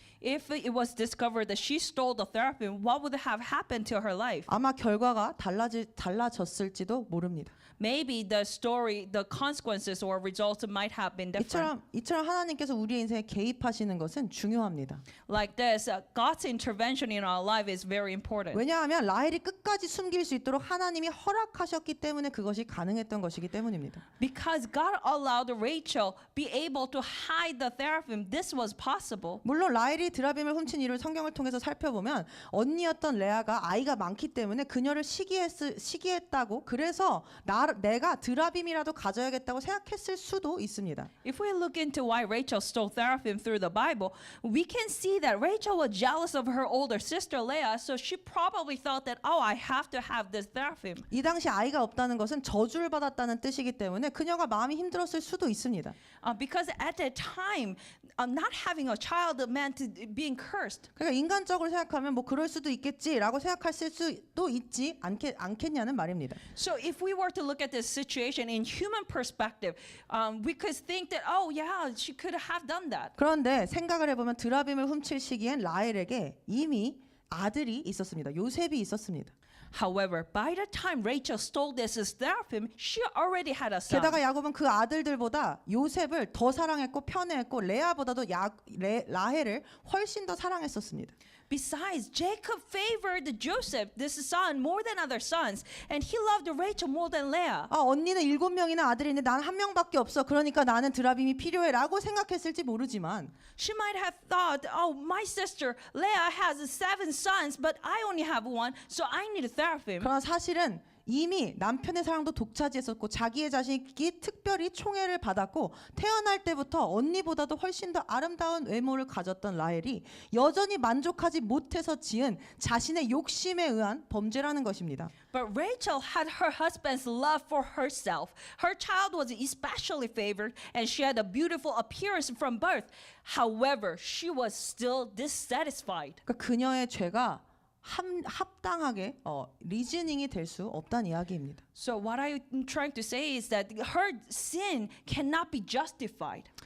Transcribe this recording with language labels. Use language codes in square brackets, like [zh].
[en] If it was discovered that she stole the teraphim, what would have happened to her life? [ko] 아마 결과가 달라졌을지도 모릅니다. [en] Maybe the story, the consequences or results might have been different. [ko] 이처럼 하나님께서 우리의 인생에 개입하시는 것은 중요합니다. [en] Like this, God's intervention in our life is very important. [ko] 왜냐하면 라헬이 끝까지 숨길 수 있도록 하나님이 허락하셨기 때문에 그것이 가능했던 것이기 때문입니다. [en] Because God allowed Rachel be able to hide the teraphim, this was possible. [ko] 물론 라헬이 드라빔을 훔친 이유를 성경을 통해서 살펴보면 언니였던 레아가 아이가 많기 때문에 그녀를 시기했다고 그래서 내가 드라빔이라도 가져야겠다고 생각했을 수도 있습니다. [en] If we look into why Rachel stole teraphim through the Bible, we can see that Rachel was jealous of her older sister Leah, so she probably thought that, oh, I have to have this teraphim. [ko] 이 당시 아이가 없다는 것은 저주를 받았다는 뜻이기 때문에 그녀가 마음이 힘들었을 수도 있습니다. [en] Because at that time, not having a child meant being cursed. [ko] 그러니까 인간적으로 생각하면 뭐 그럴 수도 있겠지라고 생각했을 수도 있지 않겠냐는 말입니다. [en] So if we were to look at this situation in human perspective, we could think that, oh yeah, she could have done that. [ko] 그런데 생각을 해보면 드라빔을 훔칠 시기엔 라헬에게 이미 아들이 있었습니다. 요셉이 있었습니다. [en] However, by the time Rachel stole this teraphim, she already had a son. [ko] 게다가 야곱은 그 아들들보다 요셉을 더 사랑했고 편애했고 레아보다도 라헬을 훨씬 더 사랑했었습니다. [en] Besides, Jacob favored Joseph, this son, more than other sons, and he loved Rachel more than Leah. [ko] 언니는 7명이나 아들이 있는데 난 한 명밖에 없어. 그러니까 나는 드라빔이 필요해라고 생각했을지 모르지만 [en] She might have thought, oh, my sister Leah has 7 sons, but I only have one, so I need a teraphim. [ko] 그러나 사실은 이미 남편의 사랑도 독차지했었고 자기의 자식이 특별히 총애를 받았고 태어날 때부터 언니보다도 훨씬 더 아름다운 외모를 가졌던 라헬이 여전히 만족하지 못해서 지은 자신의 욕심에 의한 범죄라는 것입니다. [en] But Rachel had her husband's love for herself. Her child was especially favored, and she had a beautiful appearance from birth. However, she was still dissatisfied. [ko] 그러니까 그녀의 죄가 합당하게 리즈닝이 될 수 없다는 이야기입니다. [en] So what I'm trying to say is that her sin cannot be justified.